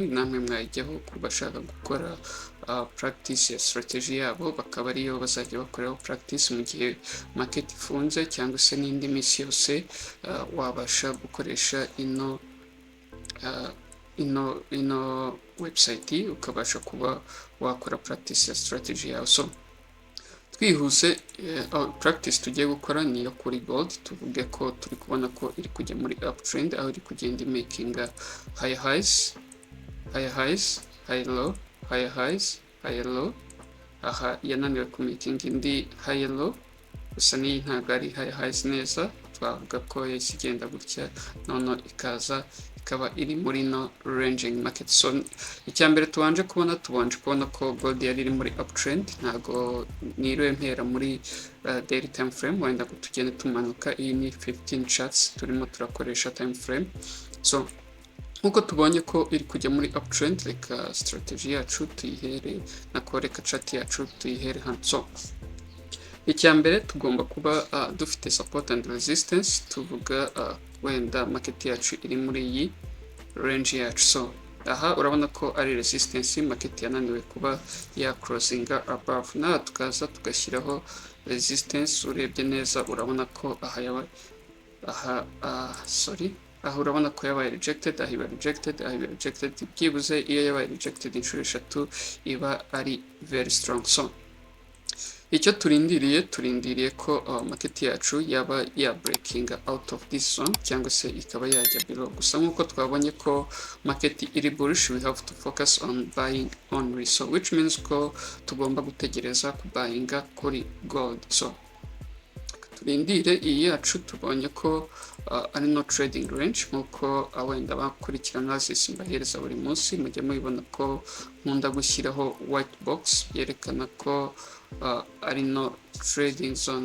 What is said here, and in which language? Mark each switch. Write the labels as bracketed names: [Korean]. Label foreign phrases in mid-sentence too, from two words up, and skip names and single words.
[Kinyarwanda] Namwe mwajyaho kubashaka gukora practice ya strategy yabo, bakaba ariyo bazajya bakoraho practice mu gihe market ifunze, cyangwa se n'indi minsi yose wabasha gukoresha ino website ukabasha kuba wakora practice ya strategy yawe. So twihuse, practice tugiye gukora ni iyo kuri gold. Tuvuge ko turi kubona ko iri kujya muri uptrend, aho iri kugenda [English] making high highs, high low, high highs, high low. [Kinyarwanda] Aha yananiwe ku making indi [English] high low, [Kinyarwanda] gusa niyi ntabwo ari [English] high highs [Kinyarwanda] neza, twavuga ko yahise igenda gutya none ikaba iri muri [English] no ranging market. [Kinyarwanda] So icya mbere tubanje kubona ko gold yari iri muri uptrend. Ntago niriwe mpera muri [English] daily time frame, [Kinyarwanda] wenda ko tugende tumanuka. Iyi ni 15 charts turimo turakoresha [English] time frame. [Kinyarwanda] So nkuko tubonye ko iri kujya muri uptrend, reka strategy yacu tuyihere reka chart yacu tuyihere hano. So icya mbere tugomba kuba dufite [English] support and resistance. [Kinyarwanda] Tuvuga wenda market yacu iri muri iyi range yacu. So aha urabona ko ari resistance, market yananiwe kuba ya crossinga above. Na tukaza tugashyiraho resistance. Urebye neza urabona ko aha urabona ko yabaye rejected, aha iba rejected. Byibuze iyo yabaye rejected inshuro eshatu iba ari [English] very strong. [Kinyarwanda] So icyo turindiriye ko market yacu yaba ya [English] breaking out of this zone, [Kinyarwanda] cyangwa se ikaba yajya below. Gusa nkuko twabonye ko market iri bullish, [English] we have to focus on buying only. So which means [Kinyarwanda] ko tugomba gutegereza kubuyinga kuri gold. So turindire iyi yacu. Tubonye ko ari [English] no trading range, [Kinyarwanda] nkuko wenda bakurikirana zisi mbahereza buri munsi. Mujye mubibona ko nkunda gushyiraho [English] white box [Kinyarwanda] yerekana ko ari [English] no trading zone.